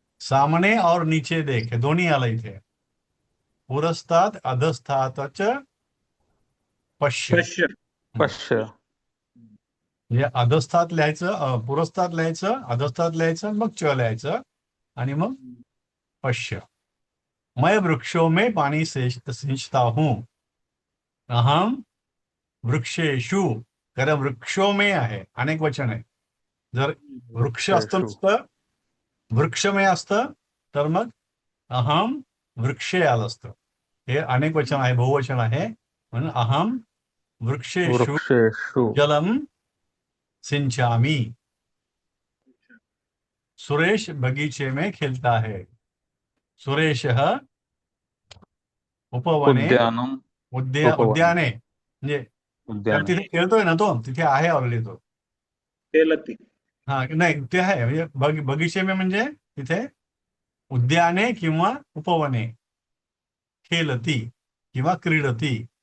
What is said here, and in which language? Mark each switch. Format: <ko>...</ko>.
<hi>सामने और नीचे देख,</hi> <mr>हे दोन्ही आलं इथे.</mr> <sa>पुरस्तात अधस्तातच पश्य. पश्य. पश्य.</sa> <mr>म्हणजे अधस्तात लिहायचं, पुरस्तात लिहायचं, अधस्तात लिहायचं, मग च लिहायचं आणि मग पश्य.</mr> <hi>मैं वृक्षों में पानी सींचता हूं,</hi> <sa>अहम वृक्षेषु.</sa> <mr>कारण वृक्षों में आहे, अनेक वचन आहे. जर वृक्ष असतं नुसतं, वृक्षमय असतं तर मग अहम वृक्षे आलं असतं. हे अनेक वचन आहे, बहुवचन आहे, म्हणून</mr> <sa>अहम वृक्षेषु वृक्षेषु जलम सिंचामी.</sa> <hi>सुरेश बगीचे में खेलता है, सुरेश उपवने</hi> <sa>उद्यानम. उपवने.</sa> <mr>उद्याने म्हणजे</mr> <sa>उद्याने.</sa> <mr>तिथे खेळतोय ना तो, तिथे आहे ऑलरेडी तो.</mr> <sa>खेलती.</sa> <mr>हा नाही ते आहे, म्हणजे</mr> <hi>बगीचे में</hi> <mr>म्हणजे तिथे उद्याने किंवा उपवने, खेलती किंवा क्रीडती.</mr>